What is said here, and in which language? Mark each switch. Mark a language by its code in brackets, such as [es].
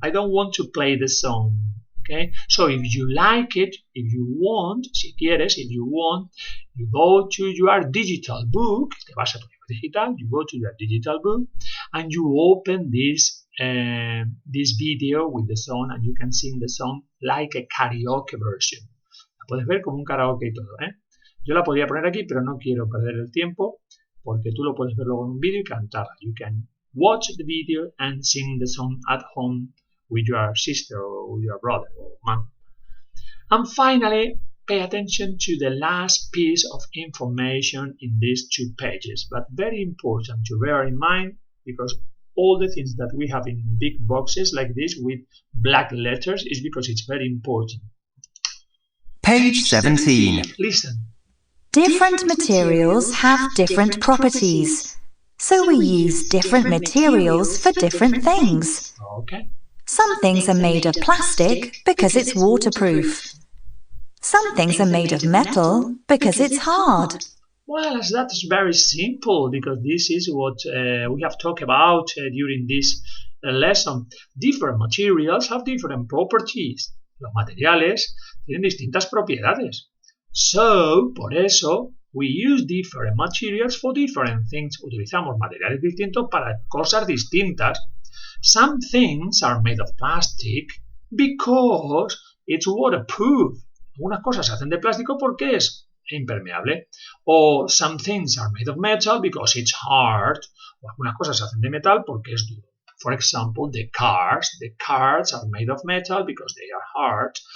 [en] I don't want to play the song. Okay? So if you like it, if you want, [es] si quieres, [en] if you want, you go to your digital book, [es] te vas a tu libro digital, [en] you go to your digital book, and you open this video with the song, and you can sing the song like a karaoke version. [es] La puedes ver como un karaoke y todo, ¿eh? Yo la podría poner aquí, pero no quiero perder el tiempo, porque tú lo puedes ver luego en un vídeo y cantarla. [en] You can watch the video and sing the song at home with your sister or with your brother or mom. And finally, pay attention to the last piece of information in these 2 pages, but very important to bear in mind, because all the things that we have in big boxes like this with black letters is because it's very important. Page 17. Listen. Different materials have different properties, so we use different materials for different things. Okay. Some things are made of plastic because it's waterproof. Some things are made of metal because it's hard. Well, that's very simple, because this is what we have talked about during this lesson. Different materials have different properties. [es] Los materiales tienen distintas propiedades. [en] So, [es] por eso, [en] we use different materials for different things. [es] Utilizamos materiales distintos para cosas distintas. [en] Some things are made of plastic because it's waterproof. [es] Algunas cosas se hacen de plástico porque es impermeable. [en] Or some things are made of metal because it's hard. [es] O algunas cosas se hacen de metal porque es duro. [en] For example, the cards are made of metal because they are hard.